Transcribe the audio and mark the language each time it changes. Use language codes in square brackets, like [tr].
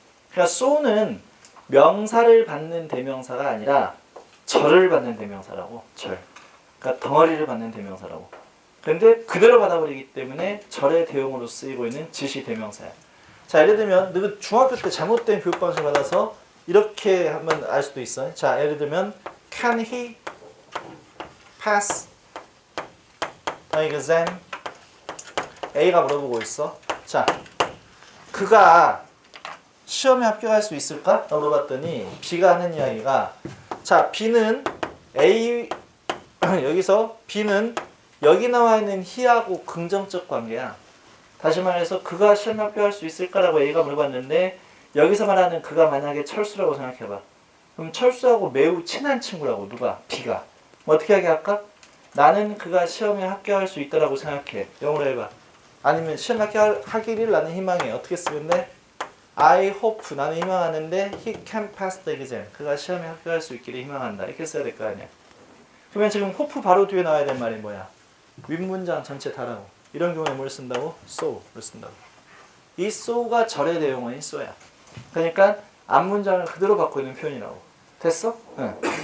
[ko] 그러니까 so는 명사를 받는 대명사가 아니라 절을 받는 대명사라고. 절. 그러니까 덩어리를 받는 대명사라고. 근데 그대로 받아버리기 때문에 절의 대용으로 쓰이고 있는 지시 대명사야. 자, 예를 들면 너 중학교 때 잘못된 교육 방식을 받아서 이렇게 하면 알 수도 있어. 자, 예를 들면 [en] Can he pass the exam? [ko] A가 물어보고 있어. 자, 그가 시험에 합격할 수 있을까? 물어봤더니 B가 하는 이야기가 자, B는 A 여기서 B는 여기 나와 있는 he하고 긍정적 관계야. 다시 말해서 그가 시험에 합격할 수 있을까라고 A가 물어봤는데 여기서 말하는 그가 만약에 철수라고 생각해봐. 그럼 철수하고 매우 친한 친구라고. 누가? B가. 어떻게 하게 할까? 나는 그가 시험에 합격할 수 있다라고 생각해. 영어로 해봐. 아니면 시험에 합격하기를 나는 희망해. 어떻게 쓰면 돼? [en] I hope. [ko] 나는 희망하는데 [en] he can pass the exam. [ko] 그가 시험에 합격할 수 있기를 희망한다. 이렇게 써야 될 거 아니야. 그러면 지금 hope 바로 뒤에 나와야 될 말이 뭐야? 윗문장 전체 다라고. 이런 경우에 뭘 쓴다고? so를 쓴다고. 이 so가 절의 대용어인 so야. 그러니까 앞문장을 그대로 받고 있는 표현이라고. 됐어? 응.